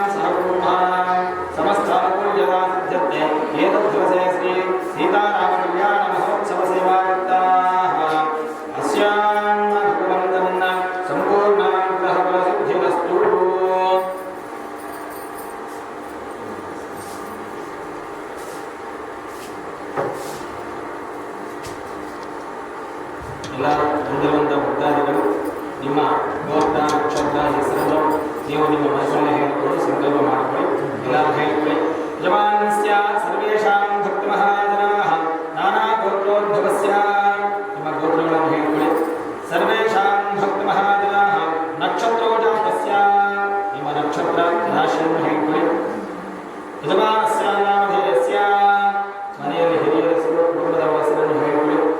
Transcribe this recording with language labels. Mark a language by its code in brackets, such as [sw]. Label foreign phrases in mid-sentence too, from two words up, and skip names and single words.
[sa] समस्तानुकूल्यवासिद्ध्यते एतद्दिवसे श्री सीताराम कल्याण महोत्सव सेवाकर्ताः अस्यां भगवन्तम् सम्पूर्णानुग्रहफलसिद्धिरस्तु [kn] ಎಲ್ಲ ಹೊಂದಿರುವಂಥ ಭಕ್ತಾದಿಗಳು ನಿಮ್ಮ ಗೋತ್ರ ನಕ್ಷತ್ರ ಹೆಸರನ್ನು ನೀವು ನಿಮ್ಮ ಮನಸ್ಸನ್ನು ಹೇಳಿಕೊಂಡು ಸಂಕಲ್ಪ ಮಾಡಿಕೊಳ್ಳಿ ಎಲ್ಲರೂ ಹೇಳಿಕೊಳ್ಳಿ [sa] ಯಜಮಾನಸ್ಯ ಸರ್ವೇಷಾಂ ಭಕ್ತ ಮಹಾಜನಾಃ ನಾನಾ ಗೋತ್ರೋದ್ಭವಸ್ಯ [kn] ನಿಮ್ಮ ಗೋತ್ರಗಳನ್ನು ಹೇಳಿಕೊಳ್ಳಿ [sa] ಸರ್ವೇಷಾಂ ಭಕ್ತ ಮಹಾಜನಾಃ ನಕ್ಷತ್ರೋಜಾತಸ್ಯ [kn] ನಿಮ್ಮ ನಕ್ಷತ್ರ ರಾಶಿಯನ್ನು ಹೇಳಿಕೊಳ್ಳಿ [sa] ಯಜಮಾನಸ್ಯ ನಾಮಧೇಯಸ್ಯ [kn] ಮನೆಯಲ್ಲಿ ಹಿರಿಯರ ಹೆಸರು ಕುಟುಂಬದ ಹೆಸರನ್ನು ಹೇಳಿಕೊಳ್ಳಿ